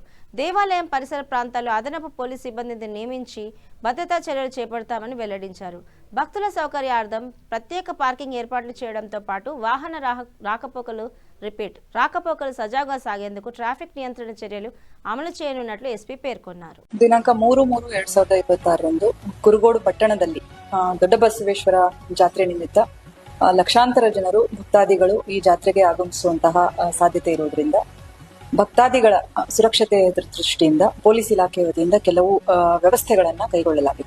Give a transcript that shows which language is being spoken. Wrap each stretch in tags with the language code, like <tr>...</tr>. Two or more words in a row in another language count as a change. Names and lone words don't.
<te>దేవాలయం పరిసర ప్రాంతాల్లో అదనపు పోలీస్ సిబ్బందిని నియమించి భద్రతా చర్యలు చేపడతామని వెల్లడించారు. భక్తుల సౌకర్యార్థం ప్రత్యేక పార్కింగ్ ఏర్పాట్లు చేయడంతో పాటు వాహన రాకపోకలు సజావుగా సాగేందుకు ట్రాఫిక్ నియంత్రణ చర్యలు అమలు చేయనున్నట్లు ఎస్పీ పేర్కొన్నారు.</te> <kn>ದಿನಾಂಕ 3/3/2026 ಕುರುಗೋಡು ಪಟ್ಟಣದಲ್ಲಿ ದೊಡ್ಡ ಬಸವೇಶ್ವರ ಜಾತ್ರೆ ನಿಮಿತ್ತ ಲಕ್ಷಾಂತರ ಜನರು ಭಕ್ತಾದಿಗಳು ಈ ಜಾತ್ರೆಗೆ ಆಗಮಿಸುವಂತಹ ಸಾಧ್ಯತೆ ಇರುವುದರಿಂದ ಭಕ್ತಾದಿಗಳ ಸುರಕ್ಷತೆ ದೃಷ್ಟಿಯಿಂದ ಪೊಲೀಸ್ ಇಲಾಖೆ ವತಿಯಿಂದ ಕೆಲವು ವ್ಯವಸ್ಥೆಗಳನ್ನ ಕೈಗೊಳ್ಳಲಾಗಿದೆ.</kn>